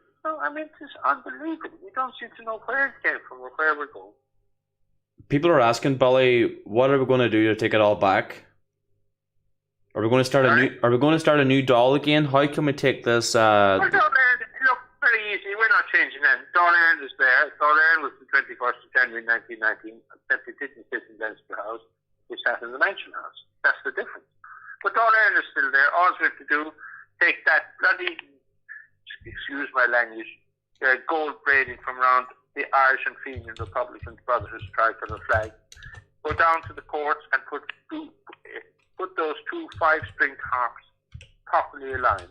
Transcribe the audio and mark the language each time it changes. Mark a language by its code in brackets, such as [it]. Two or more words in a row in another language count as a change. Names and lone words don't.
[en] No, I mean, it's unbelievable. We don't seem to know where it came from or where we're going. People are asking, Billy, what are we going to do to take it all back? Are we going to start a new doll again? How can we take this? Well, Dáil Éireann, look, very easy. We're not changing that. Dáil Éireann is there. Dáil Éireann was the 21st of January 1919, except it didn't sit in Leinster House. It sat in the Mansion House. That's the difference. But Dáil Éireann is still there. All we have to do, take that bloody, excuse my language, gold braiding from around the Irish and Fenian Republican Brotherhood tricolor flag, go down to the courts and put those two 5-string harps properly aligned.